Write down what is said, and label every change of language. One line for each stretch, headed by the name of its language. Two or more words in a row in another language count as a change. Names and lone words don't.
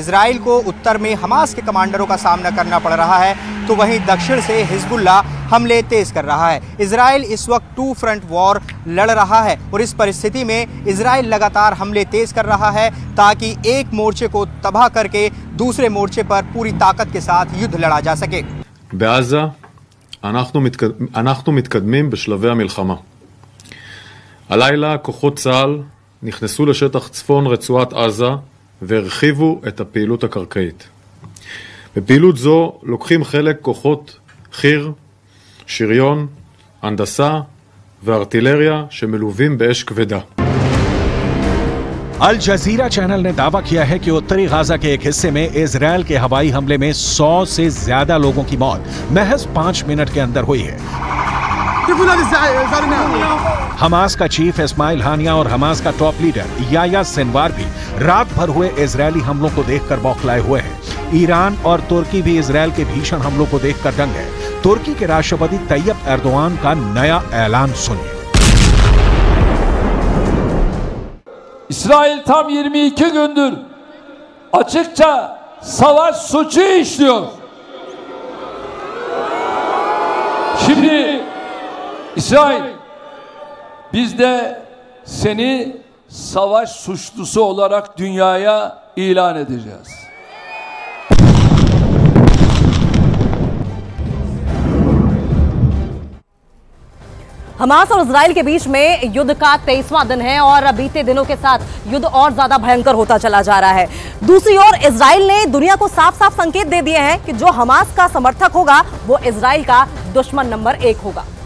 Hindi: इजराइल को उत्तर में हमास के कमांडरों का सामना करना पड़ रहा है, तो वहीं दक्षिण से हिजबुल्लाह हमले तेज कर रहा है। इजराइल इस वक्त 2
English: front war
Hindi: लड़ रहा है और इस परिस्थिति में इजराइल लगातार हमले तेज कर रहा है ताकि एक मोर्चे को तबाह करके दूसरे मोर्चे पर पूरी ताकत के साथ युद्ध लड़ा जा सके।
Hebrew: בעזה אנחנו מתקדמים בשלבי המלחמה. הלילה כוחות צה"ל נכנסו לשטח צפון רצועת עזה והרחיבו את הפעילות הקרקעית. בפעילות זו לוקחים חלק כוחות חי"ר, שריון, הנדסה וארטילריה שמלווים באש כבדה.
Hindi: अल जजीरा चैनल ने दावा किया है कि उत्तरी गाजा के एक हिस्से में इजरायल के हवाई हमले में 100 से ज्यादा लोगों की मौत महज 5 मिनट के अंदर हुई है। हमास का चीफ इस्माइल हानिया और हमास का
English: top leader
Hindi: याया सिनवार भी रात भर हुए इजरायली हमलों को देखकर बौखलाए हुए हैं। ईरान और तुर्की भी इजरायल के भीषण हमलों को देखकर दंग है। तुर्की के राष्ट्रपति तैयब एर्दोआन का नया ऐलान सुनिए।
Turkish: İsrail tam 22 gündür açıkça savaş suçu işliyor. Şimdi İsrail, biz de seni savaş suçlusu olarak dünyaya ilan edeceğiz.
Hindi: हमास और इजराइल के बीच में युद्ध का 23वां दिन है और बीते दिनों के साथ युद्ध और ज्यादा भयंकर होता चला जा रहा है। दूसरी ओर इजराइल ने दुनिया को साफ साफ संकेत दे दिए हैं कि जो हमास का समर्थक होगा वो इजराइल का दुश्मन नंबर 1 होगा।